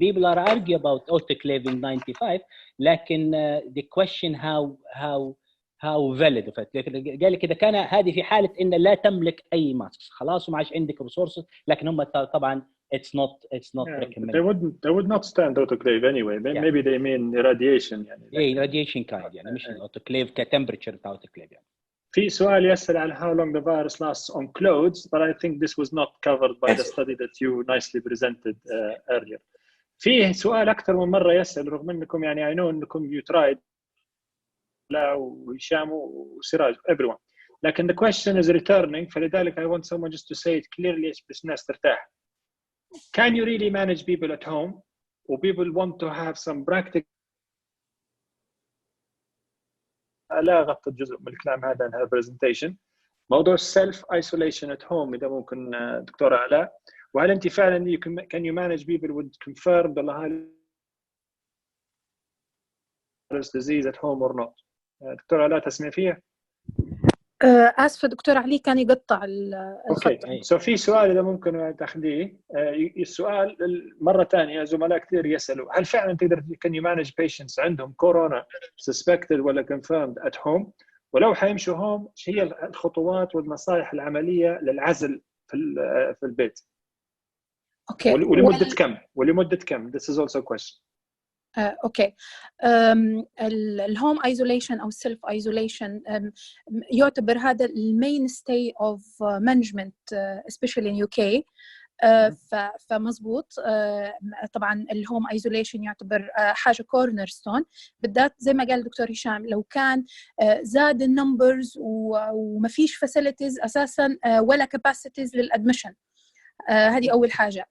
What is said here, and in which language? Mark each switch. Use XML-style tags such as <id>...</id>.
<en>People are arguing about autoclaving 95</en> <ar>لكن</ar> <en>the question how valid</en> <ar>قال لك إذا كان هذه في حالة إن لا تملك أي ماسك خلاص وما عاش عندك resources، لكن هم طبعا</ar> <en>it's not recommended. They would not stand autoclave anyway. Maybe they mean irradiation</en> <ar>يعني.</ar> <en>irradiation kind</en> <ar>يعني مش</ar> <en>autoclave كtemperature autoclave يعني.</en> <ar>في سؤال يسأل عن</ar> <en>how long the virus lasts on clothes, but I think this was not covered by the study that you nicely presented earlier.</en> <ar>فيه سؤال أكثر من مرة يسأل رغم أنكم يعني</ar> <en>I know</en> <ar>أنكم</ar> <en>you tried</en> <ar>لا وهشام وسراج everyone.</ar> <en>لكن the question is returning</en> <ar>فلذلك</ar> <en>I want someone just to say it clearly</en> <ar>بس الناس ترتاح.</ar> <en>Can you really manage people at home? Or people want to have some practical.</en> <ar>لا غطت جزء من الكلام هذا</ar> <en>in her presentation. موضوع self isolation at home</en> <ar>إذا ممكن دكتورة علاء، وهل أنت فعلا</ar> <en>can you manage people with confirmed virus disease at home or not؟</en> <ar>دكتورة علاء تسمع فيها؟ آسفة دكتور علي كان يقطع الخط. اوكي سو في سؤال اذا ممكن تاخذيه. السؤال مرة ثانية زملاء كثير يسألوا هل فعلا تقدر</ar> <en>can you manage patients</en> <ar>عندهم كورونا suspected ولا</ar> <en>confirmed at home؟</en> <ar>ولو حيمشوا هوم ايش هي الخطوات والنصائح العملية للعزل في البيت؟</ar> <en>okay</en> <ar>ولمدة كم؟</ar> <en>This is also a question. Okay الهوم isolation او السيلف ايزوليشن</en> <ar>يعتبر هذا</ar> <en>المين stay of management especially in UK.</en> <ar>فمزبوط طبعا الهوم ايزوليشن يعتبر حاجه كورنر ستون، بالذات زي ما قال الدكتور هشام لو كان زاد النمبرز وما فيش فاسيلتيز اساسا ولا كاباسيتيز للادمشن. هذه أول حاجة.</ar>